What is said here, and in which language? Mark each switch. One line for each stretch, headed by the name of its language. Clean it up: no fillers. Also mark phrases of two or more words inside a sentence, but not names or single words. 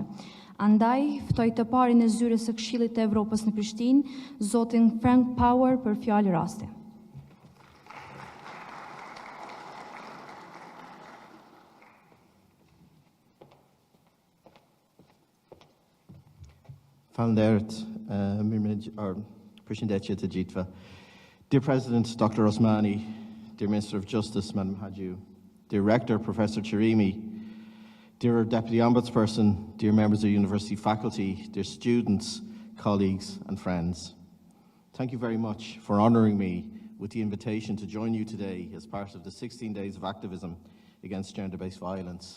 Albanian: Andaj, ftoj të parin e Zyrës së Këshillit të Evropës në Prishtinë, zotin Frank Power për fjalë raste. Falënderit, Përshëndetje të gjithëve.
English: Dear President Dr. Osmani, dear Minister of Justice, Madam Hadjiu, dear Rector, Professor Chirimi, dear Deputy Ombudsperson, dear members of university faculty, dear students, colleagues and friends. Thank you very much for honouring me with the invitation to join you today as part of the 16 days of activism against gender-based violence.